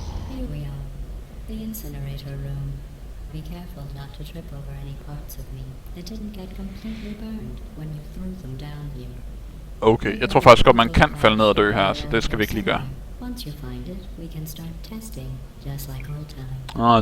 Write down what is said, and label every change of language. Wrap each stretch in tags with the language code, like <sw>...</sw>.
<en>Here we are, the incinerator room. Be careful not to trip over any parts of me that didn't get completely burned when you threw them down here.</en> <da>Okay, jeg tror faktisk godt, man kan falde ned og dø her, så det skal vi ikke lige gøre.</da> <en>Once you find it, we can start testing, just like old times.</en>